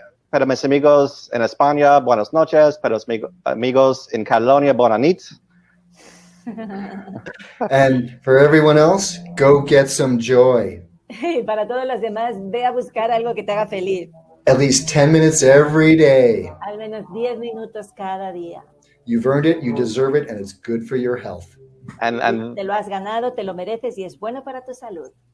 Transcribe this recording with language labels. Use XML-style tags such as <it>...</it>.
<es>Para mis amigos en España, buenas noches. Para los amigos en Cataluña, buenas noches.</es> <en>And for everyone else, go get some joy.</en> <es>Y para todos los demás, ve a buscar algo que te haga feliz.</es> <en>At least 10 minutes every day.</en> <es>Al menos 10 minutos cada día.</es> <en>You've earned it, you deserve it, and it's good for your health. And</en> <es>Te lo has ganado, te lo mereces y es bueno para tu salud.</es>